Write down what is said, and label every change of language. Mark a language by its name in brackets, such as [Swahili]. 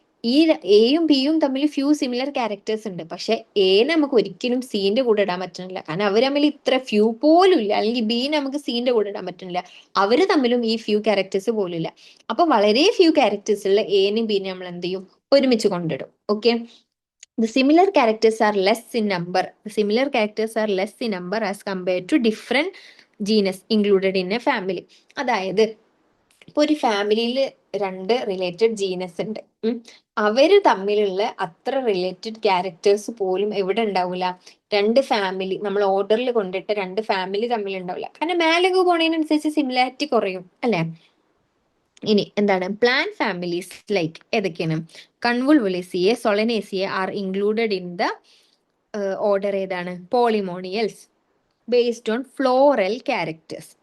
[Malayalam] ഈ എയും ബിയും തമ്മിൽ ഫ്യൂ സിമിലർ ക്യാരക്ടേഴ്സ് ഉണ്ട്, പക്ഷെ എ നമുക്ക് ഒരിക്കലും സീന്റെ കൂടെ ഇടാൻ പറ്റുന്നില്ല, കാരണം അവർ തമ്മിൽ ഇത്ര ഫ്യൂ പോലും ഇല്ല. അല്ലെങ്കിൽ ബി നമുക്ക് സീന്റെ കൂടെ ഇടാൻ പറ്റുന്നില്ല, അവര് തമ്മിലും ഈ ഫ്യൂ ക്യാരക്ടേഴ്സ് പോലും ഇല്ല. അപ്പൊ വളരെ ഫ്യൂ ക്യാരക്ടേഴ്സ് ഉള്ള എനും ബിനെ നമ്മൾ എന്ത് ചെയ്യും, ഒരുമിച്ച് കൊണ്ടിടും. Okay. [English] The similar characters are less in number. The similar characters are less in number as compared to different genus included in a family. [Malayalam] അതായത് ഇപ്പൊ ഒരു ഫാമിലിയിൽ രണ്ട് റിലേറ്റഡ് ജീനസ് ഉണ്ട്, അവര് തമ്മിലുള്ള അത്ര റിലേറ്റഡ് ക്യാരക്ടേഴ്സ് പോലും എവിടെ ഉണ്ടാവില്ല, രണ്ട് ഫാമിലി നമ്മൾ ഓർഡറിൽ കൊണ്ടിട്ട് രണ്ട് ഫാമിലി തമ്മിൽ ഉണ്ടാവില്ല. കാരണം മേലേക്ക് പോണതിനനുസരിച്ച് സിമിലാരിറ്റി കുറയും അല്ലെ. ഇനി എന്താണ്, പ്ലാൻ ഫാമിലീസ് ലൈക്ക് ഏതൊക്കെയാണ്, കൺവുൾവുലേസിയെ, സൊളനേസിയെ [English] are included in the order [Malayalam] ഏതാണ്, പോളിമോണിയൽസ് ബേസ്ഡ് ഓൺ ഫ്ലോറൽ ക്യാരക്ടേഴ്സ്.